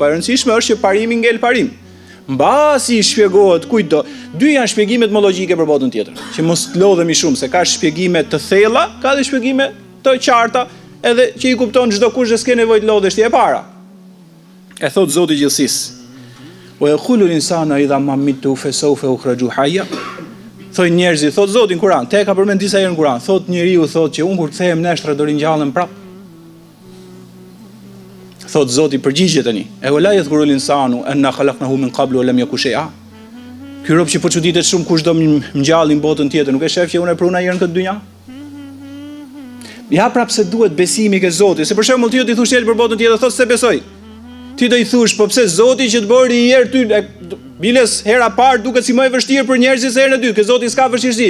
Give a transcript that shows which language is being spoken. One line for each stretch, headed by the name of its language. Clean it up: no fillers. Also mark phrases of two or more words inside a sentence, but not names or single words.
Albanian: Pa e rëndësishme është që parimi ngel parim. Mbasi i shpjegohet kujto. Dy janë shpjegimet më logjike për botën tjetër, që mos të lodhemi shumë, se ka shpjegime të thella, ka dhe shpjegime të qarta, edhe që i kupton çdo kush dhe s'ke nevojë të lodhesh ti e para. E thot Zoti i gjithësisë.
Arabic: ويقول الإنسان إذا ما مت فسوف أخرج حيا.
Albanian: Thoj njerëzit, thot Zoti në Kur'an, te ka përmend disa herë në Kur'an, thot njeriu thot që unë kur kthehem nesër do ringjallem prap. Thot Zoti përgjigje tani.
Arabic: أولا يذكر الإنسان أنا خلقناه من قبل ولم يك شيئا.
Albanian: Ky rob që po çuditet shumë kush do më ngjallin botën tjetër, nuk e shef që unë e pruna herë në këtë dynja? Ja prap se duhet besimi ke Zoti, se për shembull ti do t'i thosh për botën tjetër, thot se besoj. Ti do i thush, po pse Zoti që të bëri një herë ty, biles hera parë duket si më e vështirë për njerëzit se herën e dytë, ke Zoti s'ka vështirësi.